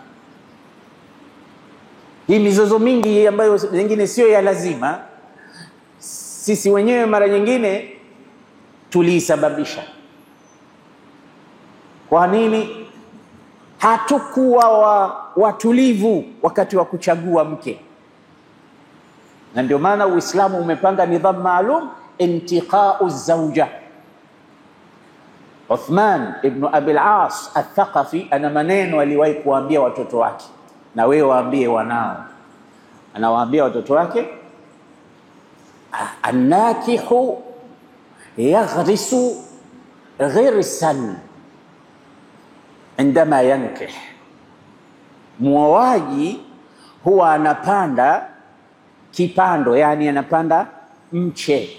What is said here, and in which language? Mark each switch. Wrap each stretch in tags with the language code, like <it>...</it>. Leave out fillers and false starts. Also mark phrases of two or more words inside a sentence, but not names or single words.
<sw>Hii mizozo mingi ambayo nyingine sio ya lazima, sisi wenyewe mara nyingine tulisababisha. Kwa nini? Hatukuwa watulivu wakati wa kuchagua mke. Na ndio maana Uislamu umepanga nidhamu maalum,</sw> <ar>انتقاء الزوجة.</ar> <sw>Uthman ibn Abi al-As al-Thaqafi ana maneno aliwahi kuambia watoto wake, na wewe waambie wanao. Anawaambia watoto wake,</sw> <ar>الناكح يغرس غرسا عندما ينكح,</ar> <sw>muoaji huwa anapanda kipando, yani anapanda mche.</sw>